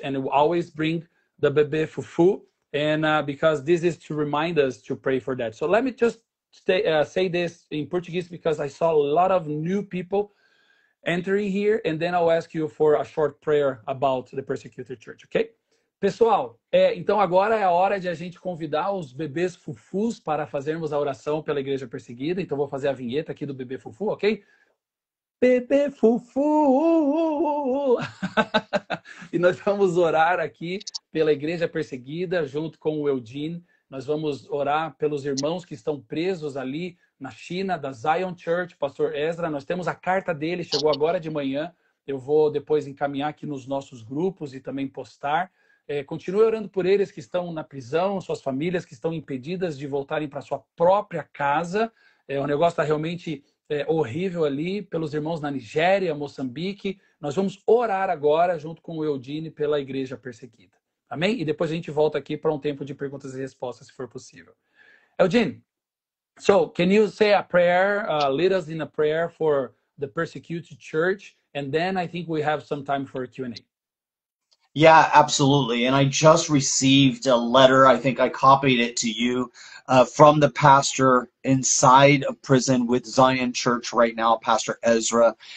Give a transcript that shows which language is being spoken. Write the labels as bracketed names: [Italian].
[English] And we always bring the Bebê Fufu, and because this is to remind us to pray for that. So let me just say this in Portuguese because I saw a lot of new people entering here, and then I'll ask you for a short prayer about the persecuted church, okay? [Portuguese] Pessoal, então agora é a hora de a gente convidar os bebês fufus para fazermos a oração pela igreja perseguida. Então vou fazer a vinheta aqui do bebê fufu, ok? Bebê fufu! E nós vamos orar aqui pela igreja perseguida junto com o Eugene. Nós vamos orar pelos irmãos que estão presos ali na China, da Zion Church, pastor Ezra. Nós temos a carta dele, chegou agora de manhã. Eu vou depois encaminhar aqui nos nossos grupos e também postar. Continue orando por eles que estão na prisão, suas famílias que estão impedidas de voltarem para sua própria casa. O negócio está realmente horrível ali, pelos irmãos na Nigéria, Moçambique. Nós vamos orar agora, junto com o Eugene, pela igreja perseguida. Amém? E depois a gente volta aqui para um tempo de perguntas e respostas, se for possível. [English] Eugene, so can you say a prayer, lead us in a prayer for the persecuted church, and then I think we have some time for a Q&A. Yeah, absolutely. And I just received a letter, I think I copied it to you, from the pastor inside of prison with Zion Church right now, Pastor Ezra.